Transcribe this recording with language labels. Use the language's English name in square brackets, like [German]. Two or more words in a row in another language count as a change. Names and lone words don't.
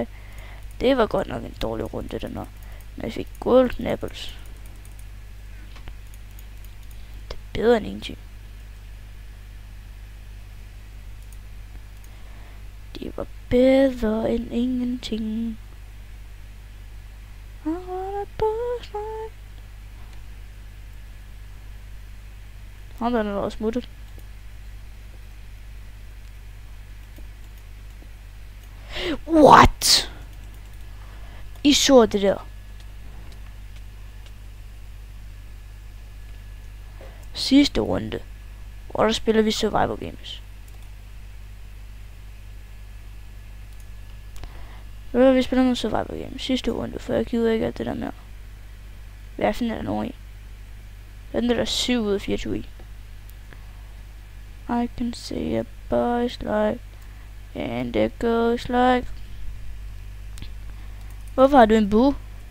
[Danish] Det var godt nok en dårlig runde, den her. Men jeg fik [English] golden apples. [Danish] Det er bedre end ingenting. Det var bedre end ingenting. [English] I wanna bust like... [Danish] Han der er også smuttet. [English] What? [Danish] I så det der. Sidste runde, hvor der spiller vi [English] survival games. [Danish] Vi spiller noget [English] survival games [Danish] sidste runde, for jeg gider ikke alt det der mere. Hvad finder der nogen i? Den der 7 ud af 24 i. [English] I can see a boy's life, and it goes like... [Danish] Hvorfor har du en bue?